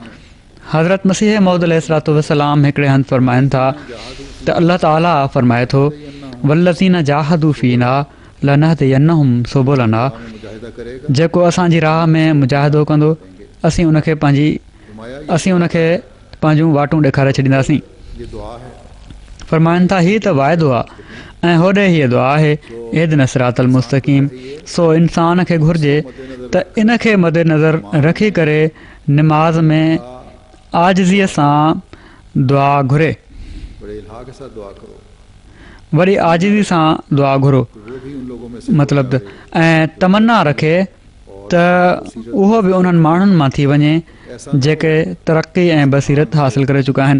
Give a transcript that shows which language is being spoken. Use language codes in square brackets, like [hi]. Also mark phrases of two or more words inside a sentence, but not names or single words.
[sd] हज़रत मसीह मौद अलैहिस्सलाम हिकिड़े हंधि फरमाइनि था त अलाह ताला फरमाए थो [ar] والذين جاهدوا فينا لنهدينهم سبلنا, [sd] जेको असांजी राह में मुजाहिदो कंदो असीं उनखे पंहिंजूं वाटूं ॾेखारे छॾींदासीं। फरमाइनि था हीअ त वाइदो आहे ऐं होॾे हीअ दुआ आहे [ar] اهدنا الصراط المستقيم. [sd] सो इंसान खे घुरिजे त इन खे मद्देनज़र रखी करे निमाज़ में आजिज़ीअ सां दुआ घुरे, वरी आजिज़ी सां दुआ घुरो, मतिलबु ऐं तमन्ना रखे त उहो बि उन्हनि माण्हुनि मां थी वञे जेके तरक़ी ऐं बसीरत हासिल करे चुका आहिनि।